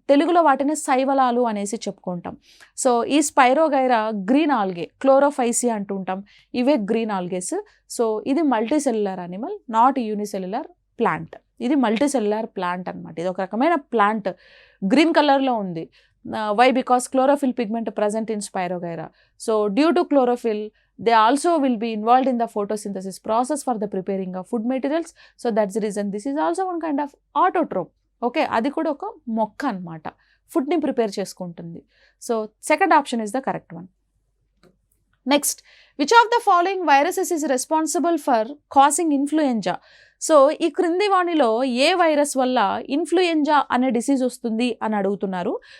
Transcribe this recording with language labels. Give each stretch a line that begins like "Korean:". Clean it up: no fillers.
Telugu: తెలుగులో వాటిని శైవలాలు అనేసి చెప్పుకుంటాం. సో ఈ స్పైరోగైరా గ్రీన్ ఆల్గే, క్లోరోఫైసి అంటుంటాం. ఇవే గ్రీన్ ఆల్గేస్.
English: So ఇది multicellular animal, not unicellular plant.
Telugu: ఇది మల్టీసెల్యులర్ ప్లాంట్ అనమాట. ఇది ఒక రకమైన ప్లాంట్, గ్రీన్ కలర్లో ఉంది. Why?
English: Because chlorophyll pigment present in spirogyra. So due to chlorophyll they also will be involved in the photosynthesis process for the preparing of food materials. So that's the reason this is also one kind of autotroph.
Telugu: Okay, అది కూడా ఒక మొక్క అనమాట, ఫుడ్ని prepare చేసుకుంటుంది.
English: So second option is the correct one. Next, which of the following viruses is responsible for causing influenza?
Telugu: So ఈ క్రింది వాణిలో ఏ వైరస్ వల్ల ఇన్ఫ్లుయెంజా అనే డిసీజ్ వస్తుంది అని అడుగుతున్నారు.